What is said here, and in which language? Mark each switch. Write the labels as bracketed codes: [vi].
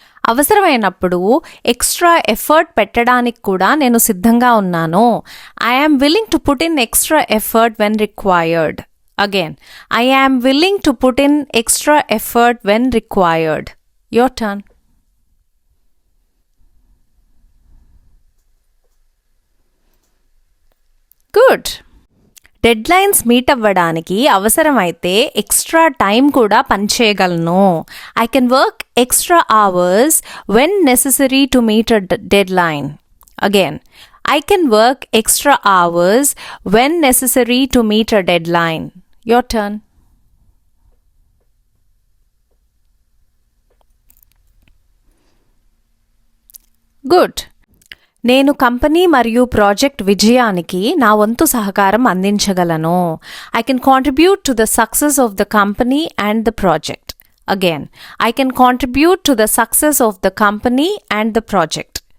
[te] అవసరమైనప్పుడు extra effort పెట్టడానికి కూడా నేను సిద్ధంగా ఉన్నాను. [en] I am willing to put in extra effort when required. Again, I am willing to put in extra effort when required. Your turn. Good. [te] Deadlines meet అవ్వడానికి అవసరమైతే extra time కూడా పనిచేయగలను. [en] I can work extra hours when necessary to meet a deadline. Again, I can work extra hours when necessary to meet a deadline. Your turn. Good. [te] నేను company మరియు project విజయానికి నా వంతు సహకారం అందించగలను. [en] I can contribute to the success of the company and the project. Again, I can contribute to the success of the company and the project.